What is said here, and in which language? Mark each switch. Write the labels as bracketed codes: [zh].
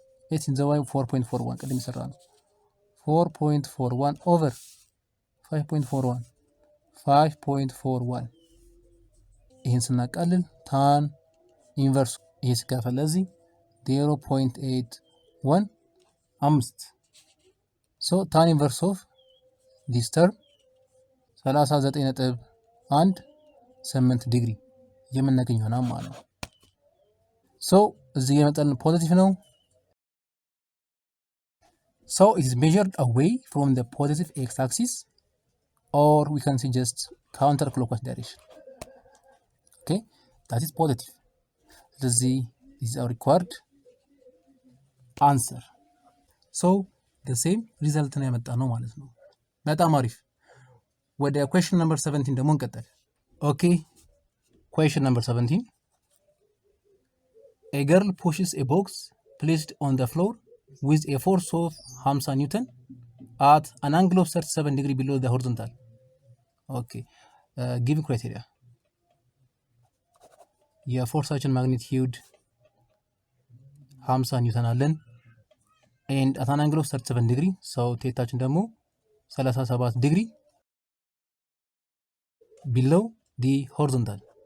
[am] ኤስ ኢን ዘ ዋይ 4.41 ቅድም ይሰራ ነው 4.41 ኦቨር 5.41 ይህን ስናቃልል ታን ኢንቨርስ ይሄ ሲካፈል ለዚህ 0.815 ሶ ታን ኢንቨርስ ኦፍ ዲስ ተርም 39.18 ዲግሪ የምናገኝ ይሆናል ማለት ነው። ሶ እዚህ የመጣልን ፖዚቲቭ ነው። [en] So it is measured away from the positive x-axis, or we can say just counterclockwise direction. Okay, that is positive. This is our required answer. So the same result [am] ነው ያመጣነው ማለት ነው። በጣም አሪፍ። ወደ question number 17 ደግሞ እንቀጥል። [en] Okay, question number 17. A girl pushes a box placed on the floor with a force of 50 Newton at an angle of 37 degree below the horizontal. Okay, given criteria. [am] የፎርሳችን ማግኒቲዩድ 50 ኒውተን አለን [en] and at an angle of 37 degree so [am] ቴታችን ደግሞ [en] 37 degree below the horizontal.